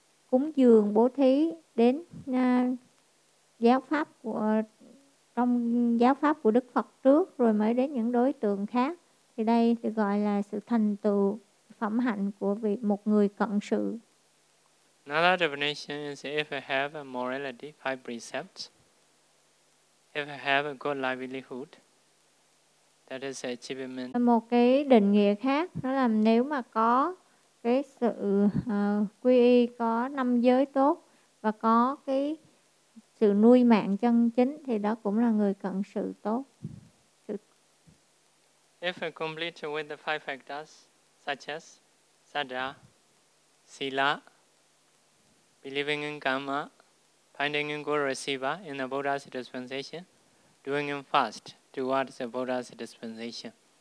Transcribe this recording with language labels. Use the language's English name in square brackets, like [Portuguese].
[Vietnamese] cúng dường bố thí đến giáo pháp của trong giáo pháp của Đức Phật trước, rồi mới đến những đối tượng khác, thì đây được gọi là sự thành tựu phẩm hạnh của một người cận sự. [English] Another definition is if I have a morality, five precepts, if I have a good livelihood, that is an achievement. [Vietnamese] Một cái định nghĩa khác đó là nếu mà có cái sự quy y, có năm giới tốt và có cái sự nuôi mạng chân chính, thì đó cũng là người cận sự tốt. [English] If I complete with the five factors such as sadha, sila, believing in karma, finding a good receiver in the Buddha's dispensation, doing it fast towards the Buddha's dispensation.